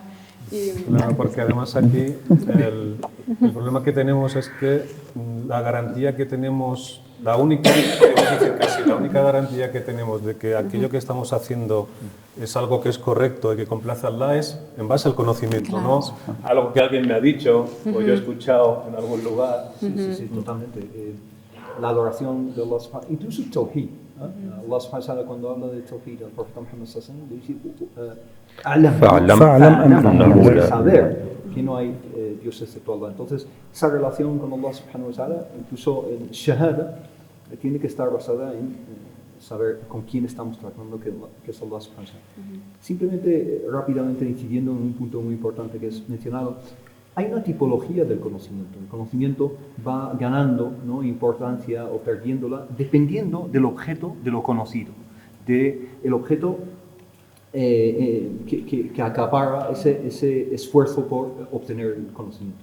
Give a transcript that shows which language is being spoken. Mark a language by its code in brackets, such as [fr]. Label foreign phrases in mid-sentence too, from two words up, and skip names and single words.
[es] Claro, porque además aquí el problema que tenemos es que la garantía que tenemos, la única garantía que tenemos de que aquello que estamos haciendo es algo que es correcto y que complace a Allah es en base al conocimiento, claro. ¿No? Algo que alguien me ha dicho o yo he escuchado en algún lugar. Sí, totalmente. La adoración de Allah subhanahu, incluso el tawhid. Allah [ar] سبحانه وتعالى [es] cuando habla de tawhid, el profeta Muhammad [ar] صلى الله عليه وسلم [es] dice saber que no hay Dios excepto Allah. Entonces, esa relación con Allah [ar] سبحانه وتعالى, [es] incluso en shahada, tiene que estar basada en saber con quién estamos tratando, que es Allah [ar] سبحانه وتعالى. [es] Simplemente, rápidamente incidiendo en un punto muy importante que es mencionado, hay una tipología del conocimiento. El conocimiento va ganando, ¿no?, importancia o perdiéndola dependiendo del objeto de lo conocido, del objeto que acapara ese esfuerzo por obtener el conocimiento.